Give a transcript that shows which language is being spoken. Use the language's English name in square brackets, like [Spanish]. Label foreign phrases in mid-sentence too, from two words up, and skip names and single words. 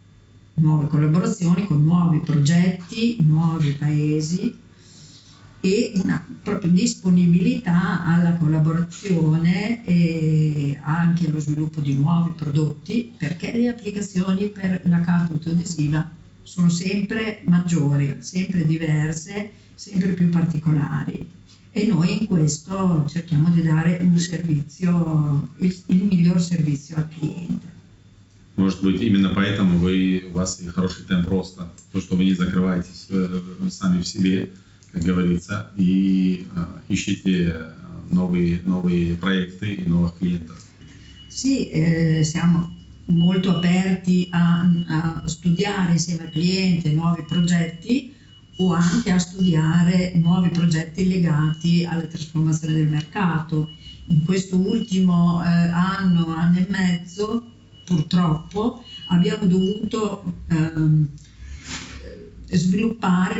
[Italian] con nuovi progetti, nuovi paesi e una propria disponibilità alla collaborazione e anche allo sviluppo di nuovi prodotti, perché le applicazioni per la carta autoadesiva sono sempre maggiori, sempre diverse, sempre più particolari e noi in questo cerchiamo di dare un servizio, il miglior servizio al cliente. [Russian] Может быть, именно поэтому у вас и хороший темп роста, то, что вы не закрываетесь сами в себе, как говорится, и ищите новые проекты и новых клиентов. [Italian] Sì, siamo molto aperti a studiare insieme al cliente nuovi progetti o anche a studiare nuovi progetti legati alla trasformazione del mercato. In questo ultimo anno e mezzo, purtroppo, abbiamo dovuto sviluppare